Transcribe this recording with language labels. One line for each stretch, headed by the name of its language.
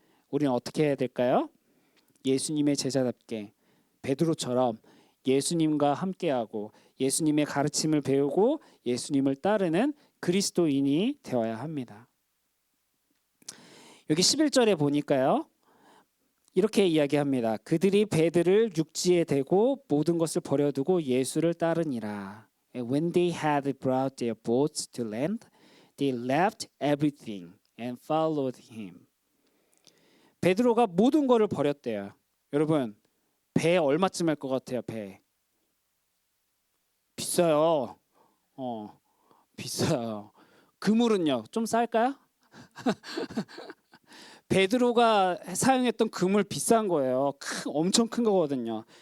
Korean: 우리는 어떻게 해야 될까요? 예수님의 제자답게 베드로처럼 예수님과 함께하고 예수님의 가르침을 배우고 예수님을 따르는 그리스도인이 되어야 합니다. 여기 11절에 보니까요. 이렇게 이야기합니다. 그들이 배들을 육지에 대고 모든 것을 버려두고 예수를 따르니라.
English: When they had brought their boats to land, they left everything and followed him.
Korean: 베드로가 모든 것을 버렸대요. 여러분, 배 얼마쯤 할 것 같아요? 배 비싸요. 비싸요. 그물은요? 좀 쌀까요? 베드로가 사용했던 그물 비싼 거예요. 엄청 큰 거거든요.